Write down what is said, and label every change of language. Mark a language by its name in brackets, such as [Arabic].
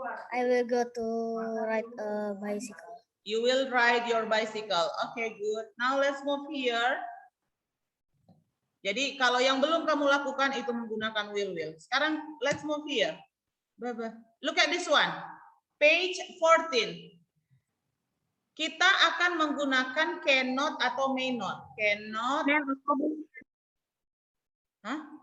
[English] I will go to ride a bicycle. You will ride your bicycle. Okay, good. Now let's move here. [Indonesian] Jadi kalau yang belum kamu lakukan itu menggunakan will. Sekarang [English] let's move here. Look at this one. Page 14. [Indonesian] Kita akan menggunakan [English] cannot atau may not. Cannot. Hah?